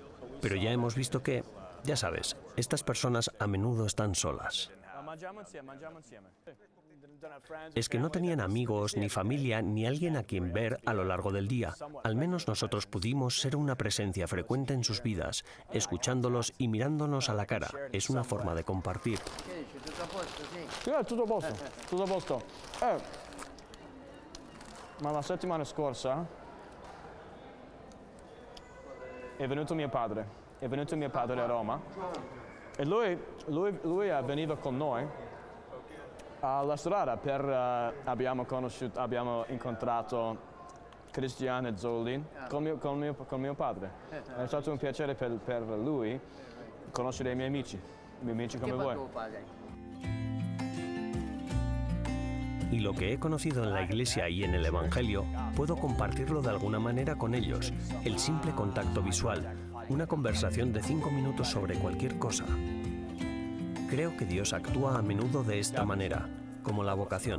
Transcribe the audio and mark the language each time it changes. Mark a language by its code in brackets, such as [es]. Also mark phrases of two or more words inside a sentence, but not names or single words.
[es] Pero ya hemos visto que, ya sabes, estas personas a menudo están solas. Es que no tenían amigos, ni familia, ni alguien a quien ver a lo largo del día. Al menos nosotros pudimos ser una presencia frecuente en sus vidas, escuchándolos y mirándonos a la cara. Es una forma de compartir. [it] Tutto a posto. Ma la settimana scorsa è venuto mio padre a Roma e lui veniva con noi alla strada abbiamo incontrato Cristian e Zolin con mio padre. È stato un piacere per lui conoscere i miei amici come voi. [es] Y lo que he conocido en la iglesia y en el Evangelio, puedo compartirlo de alguna manera con ellos. El simple contacto visual, una conversación de 5 minutos sobre cualquier cosa. Creo que Dios actúa a menudo de esta manera, como la vocación.